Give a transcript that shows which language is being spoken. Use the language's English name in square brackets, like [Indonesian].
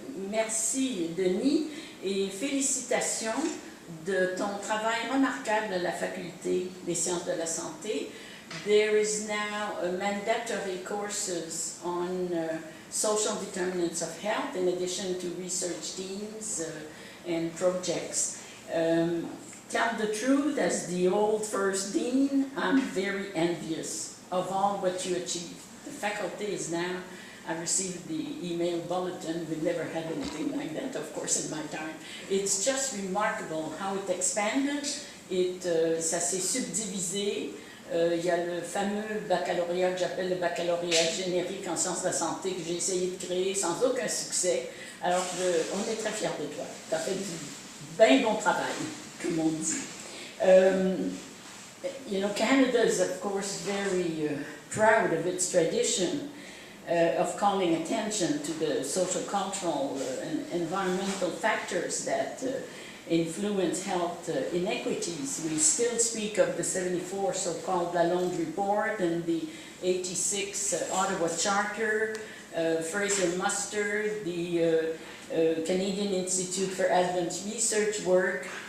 [French] Merci Denis et félicitations de ton travail remarquable à la Faculté des sciences de la santé. [English] There is now a mandatory courses on social determinants of health in addition to research teams and projects. Tell the truth, as the old first dean, I'm very envious of all what you achieved. The faculty is now, I received the email bulletin, we never had anything like that, of course, in my time. It's just remarkable how it expanded, [French] ça s'est subdivisé. Il y a le fameux baccalauréat que j'appelle le baccalauréat générique en sciences de la santé que j'ai essayé de créer sans aucun succès. Alors on est très fiers de toi. Tu as fait du bien bon travail, comme on dit. [English] You know, Canada is of course very proud of its tradition of calling attention to the social, cultural, and environmental factors that influence health inequities. We still speak of the 74 so-called Lalonde Report and the 86 Ottawa Charter, Fraser Mustard, the Canadian Institute for Advanced Research work.